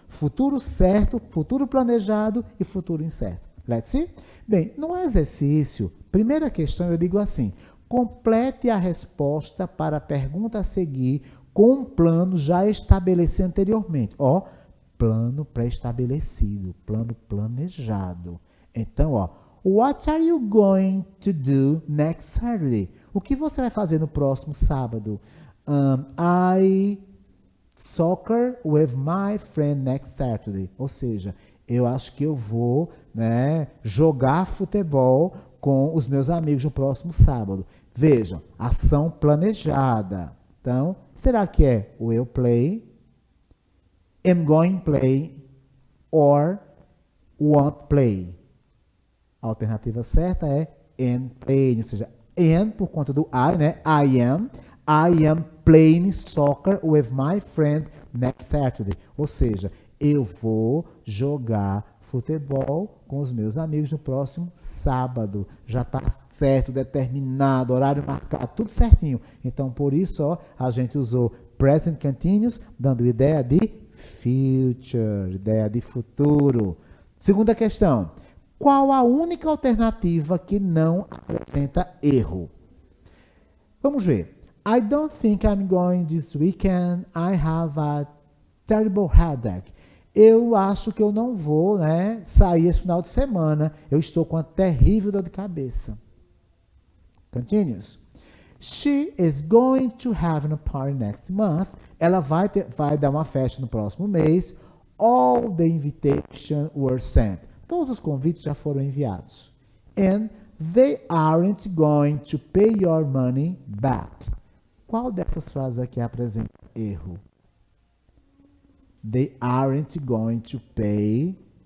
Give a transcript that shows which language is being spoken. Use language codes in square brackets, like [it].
[pt] Futuro certo, futuro planejado e futuro incerto. [en] Let's see? [pt] Bem, no exercício, primeira questão eu digo assim, complete a resposta para a pergunta a seguir com um plano já estabelecido anteriormente. Ó, plano pré-estabelecido, plano planejado. Então, ó, [en] what are you going to do next Saturday? [pt] O que você vai fazer no próximo sábado? [en] I soccer with my friend next Saturday. [pt] Ou seja, eu acho que eu vou, né, jogar futebol com os meus amigos no próximo sábado. Vejam, ação planejada. Então, será que é will play, am going play or won't play? A alternativa certa é am playing, ou seja, am por conta do I, né? [en] I am playing soccer with my friend next Saturday. [pt] Ou seja, eu vou jogar futebol com os meus amigos no próximo sábado. Já está certo, determinado, horário marcado, tudo certinho. Então, por isso, ó, a gente usou present continuous, dando ideia de future, ideia de futuro. Segunda questão. Qual a única alternativa que não apresenta erro? Vamos ver. [en] I don't think I'm going this weekend. I have a terrible headache. [pt] Eu acho que eu não vou, né, sair esse final de semana. Eu estou com uma terrível dor de cabeça. [en] Continues. She is going to have a party next month. [pt] Ela vai dar uma festa no próximo mês. [en] All the invitations were sent. [pt] Todos os convites já foram enviados. [en] And they aren't going to pay your money back. [pt] Qual dessas frases aqui apresenta erro? [en] They aren't going to pay.